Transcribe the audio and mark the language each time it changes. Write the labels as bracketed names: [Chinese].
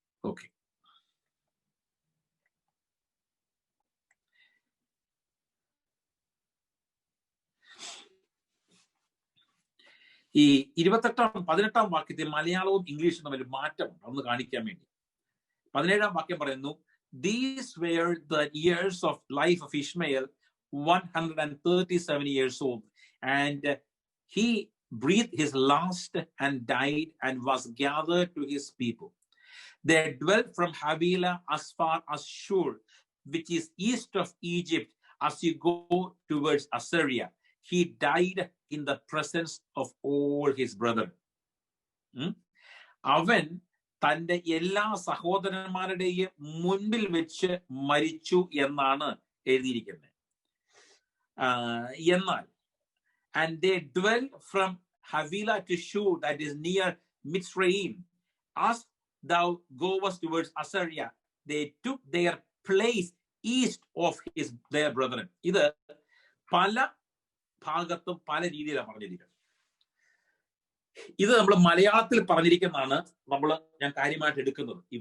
[Malayalam] Okay, ഈ 18-ാം വാക്യത്തിൽ മലയാളവും ഇംഗ്ലീഷും തമ്മിൽ മാറ്റമുണ്ട്. അതൊന്ന് കാണിക്കാൻ വേണ്ടി 17-ാം വാക്യം പറയുന്നു, [English] These were the years of life of Ishmael, 137 years old, and he breathed his last and died and was gathered to his people. They dwelt from Havilah as far as Shur, which is east of Egypt, as you go towards Assyria. He died in the presence of all his brethren. [Malayalam] അവൻ തന്റെ എല്ലാ സഹോദരന്മാരുടെയും മുൻപിൽ വെച്ച് മരിച്ചു എന്നാണ് എഴുതിയിരിക്കുന്നത്. എന്നാൽ [English] and they dwell from Havilah to Shur, that is near Mitzrayim, as thou goest towards Assyria. They took their place east of their brethren. [Malayalam] ഇത് പല ഭാഗത്തും പല രീതിയിലാണ് പറഞ്ഞിരിക്കുന്നത്. ഇത് നമ്മൾ മലയാളത്തിൽ പറഞ്ഞിരിക്കുന്നതാണ് ഞാൻ കാര്യമായിട്ട് എടുക്കുന്നത്.